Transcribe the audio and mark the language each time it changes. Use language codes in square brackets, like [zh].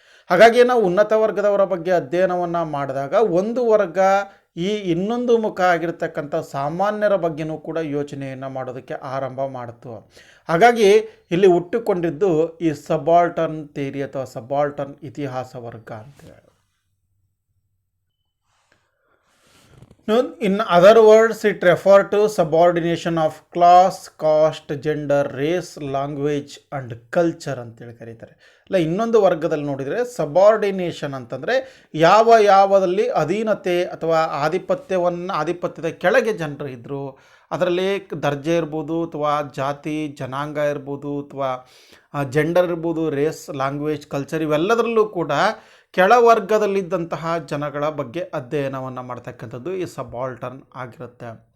[kn] ಹಾಗಾಗಿ ನಾವು ಉನ್ನತ ವರ್ಗದವರ ಬಗ್ಗೆ ಅಧ್ಯಯನವನ್ನು ಮಾಡಿದಾಗ ಒಂದು ವರ್ಗ ಈ ಇನ್ನೊಂದು ಮುಖ ಆಗಿರ್ತಕ್ಕಂಥ ಸಾಮಾನ್ಯರ ಬಗ್ಗೆನೂ ಕೂಡ ಯೋಚನೆಯನ್ನು ಮಾಡೋದಕ್ಕೆ ಆರಂಭ ಮಾಡಿತು. ಹಾಗಾಗಿ ಇಲ್ಲಿ ಹುಟ್ಟುಕೊಂಡಿದ್ದು ಈ ಸಬಾಲ್ಟರ್ನ್ ಥಿಯರಿ ಅಥವಾ ಸಬಾಲ್ಟರ್ನ್ ಇತಿಹಾಸ ವರ್ಗ ಅಂತೇಳಿ. [en] In other words, it refer to subordination of class, caste, gender, race, language and culture [kn] ಅಂತೇಳಿ ಕರೀತಾರೆ. ಇಲ್ಲ ಇನ್ನೊಂದು ವರ್ಗದಲ್ಲಿ ನೋಡಿದರೆ ಸಬಾರ್ಡಿನೇಷನ್ ಅಂತಂದರೆ ಯಾವದಲ್ಲಿ ಅಧೀನತೆ ಅಥವಾ ಆಧಿಪತ್ಯದ ಕೆಳಗೆ ಜನರು ಇದ್ದರು, ಅದರಲ್ಲಿ ದರ್ಜೆ ಇರ್ಬೋದು ಅಥವಾ ಜಾತಿ ಜನಾಂಗ ಇರ್ಬೋದು ಅಥವಾ ಜೆಂಡರ್ ಇರ್ಬೋದು, ರೇಸ್, ಲ್ಯಾಂಗ್ವೇಜ್, ಕಲ್ಚರ್ ಇವೆಲ್ಲದರಲ್ಲೂ ಕೂಡ ಕೆಳವರ್ಗದಲ್ಲಿದ್ದಂತಹ ಜನಗಳ ಬಗ್ಗೆ ಅಧ್ಯಯನವನ್ನು ಮಾಡ್ತಕ್ಕಂಥದ್ದು ಈ ಸಬಾಲ್ಟರ್ನ್ ಆಗಿರುತ್ತೆ.